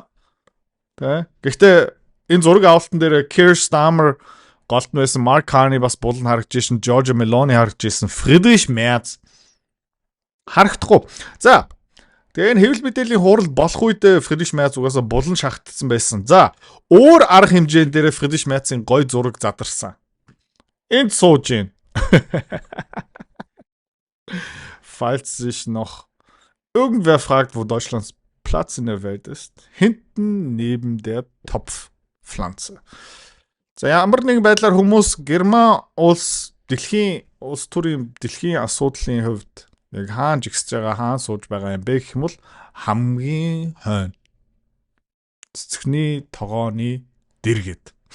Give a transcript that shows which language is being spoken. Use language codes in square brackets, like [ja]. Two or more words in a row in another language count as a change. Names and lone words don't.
[mn] Тэ. Гэхдээ энэ зураг авалтан дээр Keir Starmer голд байсан, Mark Carney бас булан харагдажсэн, Giorgia Meloni харагдажсэн, Friedrich Merz харагдахгүй. За. Тэгээ энэ хэвлэл мэдээллийн хурал болох үед Friedrich Merz угаасаа булан шахтсан байсан. За. Өөр арга хэмжээнд дээр Friedrich Merz-ийн гой зураг задарсан. Энд сууж гин. [de] Falls sich noch irgendwer fragt, wo Deutschlands Platz in der Welt ist, hinten neben der Topfpflanze. [mn] За ямар нэгэн байдлаар хүмүүс Герман улс дэлхийн улс төрийн дэлхийн асуудлын хувьд яг хаан жигсэж байгаа, хаан сууж байгаа юм бэ гэх юм бол хамгийн хойно. Цэцгний тогооны дэргэд.